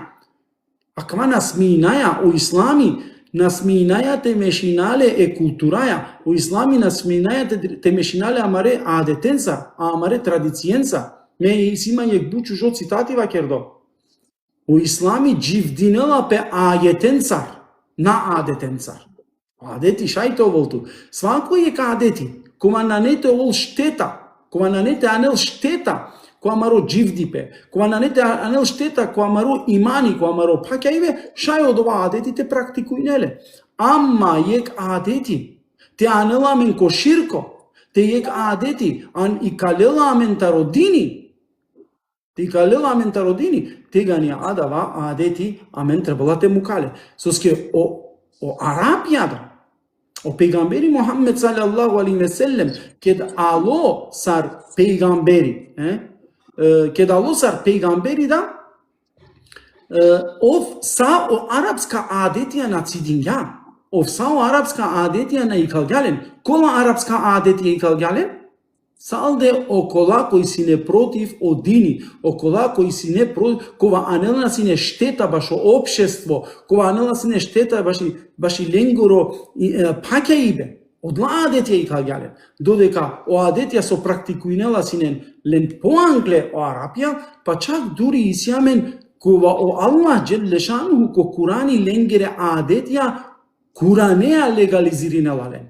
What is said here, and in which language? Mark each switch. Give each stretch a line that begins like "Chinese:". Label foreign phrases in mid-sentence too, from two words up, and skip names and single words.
Romany: А кава насминаја о ислами, насминаја те мешинале е култураја, о ислами насминаја те мешинале амаре адетенца, а амаре традицијенца. Ме симање бучу жо цитати вакердо. О ислами дживдинела пе ајетенцар, на адетенцар. Адети шајте оволту. Свакој е ка адети. Кога нанете овол штета, кога нанете анел штета, кога маро дживдипе, кога нанете анел штета, кога маро имани, кога маро пакјајве, шај од ова адетите практикујнеле. Амма јек адети, те анела мен ко ширко, те јек адети, ан и калела мен тародини, те гани адава адети, амен требала те мукале. Соске о Арабијада, o pejgamberi Muhammed
Arabic: sallallahu alaihi ve sellem
Romany: ked alo sar peygamberi da ov sa o arapska adetija na cidinja, ov sa o arapska adetija na ikalgalen, kola arapska adetija ikalgalen, salde okola koji si ne protiv o dini, okola koji si ne protiv, kova anelna si ne šteta baš o opšestvo, kova anelna si ne šteta baš i lengoro pakja ibe, od adetja i kalgalen, dodeka o adetja so praktikuinela sinen len poangle o Arapija, pa čak duri isjamen kova o Allah dželle ko Kurani lengere adetja Kuranea legalizirinela len.